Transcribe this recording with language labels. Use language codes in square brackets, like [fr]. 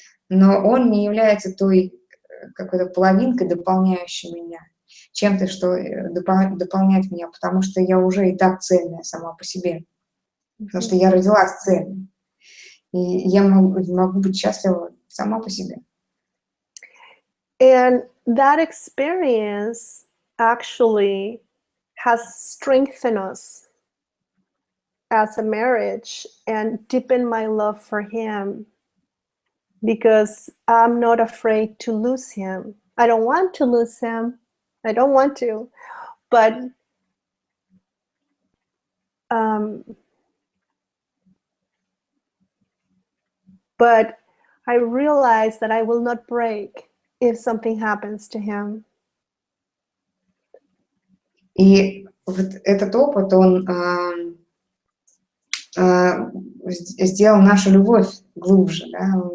[ru] Но он не является той какой-то половинкой, дополняющей меня, чем-то, что дополняет меня, потому что я уже и так цельная сама по себе, потому что я родилась цельной, и я могу быть счастлива сама по себе. [en] And that experience actually has strengthened us as a marriage and deepened my love for him, because I'm not afraid to lose him. I don't want to lose him. I don't want to, but I realize that I will not break if something happens to him. [ru] И вот этот опыт, он сделал нашу любовь глубже, да?